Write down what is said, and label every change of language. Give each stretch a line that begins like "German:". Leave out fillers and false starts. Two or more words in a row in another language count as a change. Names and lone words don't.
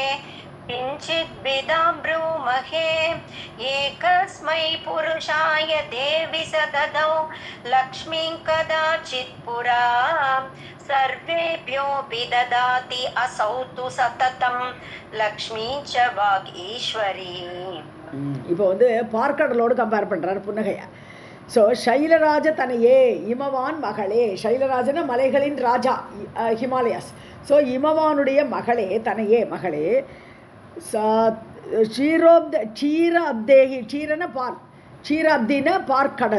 Sanskrit: किञ्चिद्विदां ब्रूमहे एकस्मै पुरुषाय देवि सददौ लक्ष्मीं कदाचित् पुरा सर्वेभ्योऽपि ददाति असौ तु सततं लक्ष्मी च वागीश्वरी.
Tamil: இப்போ பார்க்கடலோடு கம்பேர் பண்ணுறார் புன்னகையா. ஸோ
Sanskrit: शैलराज तनये
Tamil: இமவான் மகளே, சைலராஜன மலைகளின் ராஜா ஹிமாலயாஸ். ஸோ இமவானுடைய மகளே, தனையே மகளே, க்ஷீராப்தேகி, க்ஷீரன பால், க்ஷீராப்தின பார்க்கடல்.